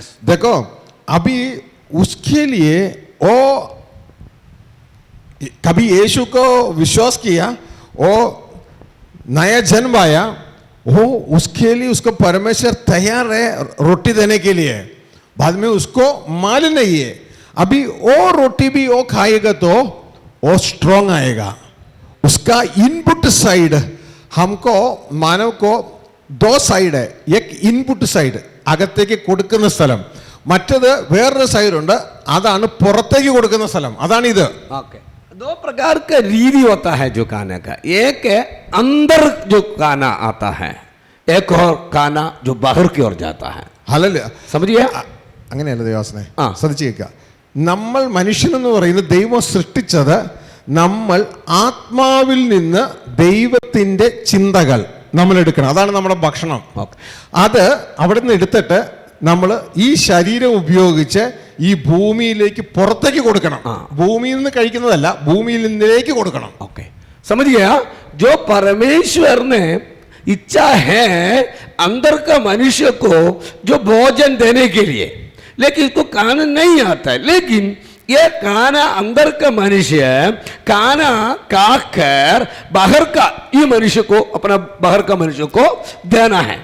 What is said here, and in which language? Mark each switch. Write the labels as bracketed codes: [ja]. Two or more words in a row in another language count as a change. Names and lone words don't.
[hi] देखो अभी उसके लिए वो कभी यीशु को विश्वास किया, वो नया जन्म आया, वो उसके लिए उसको परमेश्वर तैयार है रोटी देने के लिए। बाद में उसको मालूम नहीं है, अभी वो रोटी भी वो खाएगा तो वो स्ट्रॉन्ग आएगा। उसका इनपुट साइड हमको मानव को दो साइड है, एक [en] input side [ml] അകത്തേക്ക് കൊടുക്കുന്ന സ്ഥലം, മറ്റത് വേറൊരു സൈഡ് ഉണ്ട്, അതാണ് പുറത്തേക്ക് കൊടുക്കുന്ന സ്ഥലം, അതാണ് ഇത്। [hi] ओके, दो प्रकार का रीति होता है जो खाने का। एक है अंदर जो खाना आता है, एक और खाना जो बाहर की ओर जाता है। [ml] ഹല്ലേലൂയ। [hi] समझिए? [ml] അങ്ങനെയല്ല ദൈവസനെ ആ. ശ്രദ്ധിച്ചു കേൾക്കുക. നമ്മൾ മനുഷ്യനെന്ന് പറയുന്നത് ദൈവം സൃഷ്ടിച്ചത് നമ്മൾ ആത്മാവിൽ നിന്ന് ദൈവത്തിൻ്റെ ചിന്തകൾ നമ്മൾ എടുക്കണം, അതാണ് നമ്മുടെ ഭക്ഷണം. അത് അവിടെ നിന്ന് എടുത്തിട്ട് നമ്മൾ ഈ ശരീരം ഉപയോഗിച്ച് ഈ ഭൂമിയിലേക്ക് പുറത്തേക്ക് കൊടുക്കണം. ഭൂമിയിൽ നിന്ന് കഴിക്കുന്നതല്ല, ഭൂമിയിൽ നിന്നിലേക്ക് കൊടുക്കണം. [hi] ओके, समझ गया? जो परमेश्वर ने इच्छा है अंदर का मनुष्य को जो भोजन देने के लिए, लेकिन इसको खाना नहीं आता है, लेकिन ये खाना अंदर का मनुष्य खाना खाकर बाहर का ये मनुष्य को, अपना बाहर का मनुष्य को देना है।